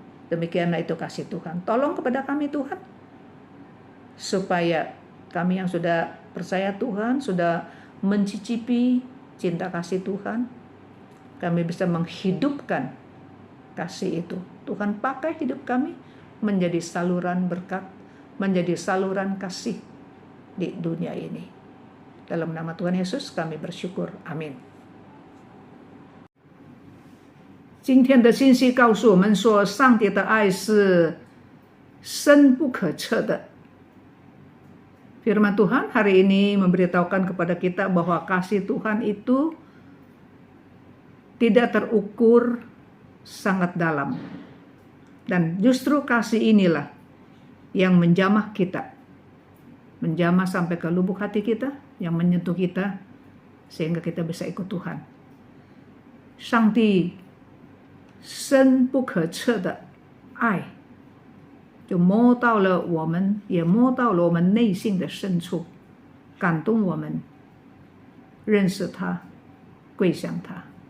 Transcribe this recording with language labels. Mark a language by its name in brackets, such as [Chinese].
[Indonesian] Demikianlah itu kasih Tuhan. Tolong kepada kami Tuhan, supaya kami yang sudah percaya Tuhan, sudah mencicipi cinta kasih Tuhan, kami bisa menghidupkan kasih itu. Tuhan pakai hidup kami menjadi saluran berkat, menjadi saluran kasih di dunia ini. Dalam nama Tuhan Yesus kami bersyukur. Amin. [Chinese] 今天的信息告诉我们说，上帝的爱是深不可测的。 [Indonesian] Firman Tuhan hari ini memberitahukan kepada kita bahwa kasih Tuhan itu tidak terukur, sangat dalam. Dan justru kasih inilah yang menjamah kita. Menjamah sampai ke lubuk hati kita, yang menyentuh kita, sehingga kita bisa ikut Tuhan. [Chinese] 上帝深不可测的爱就摸到了我们，也摸到了我们内心的深处，感动我们认识他，归向他。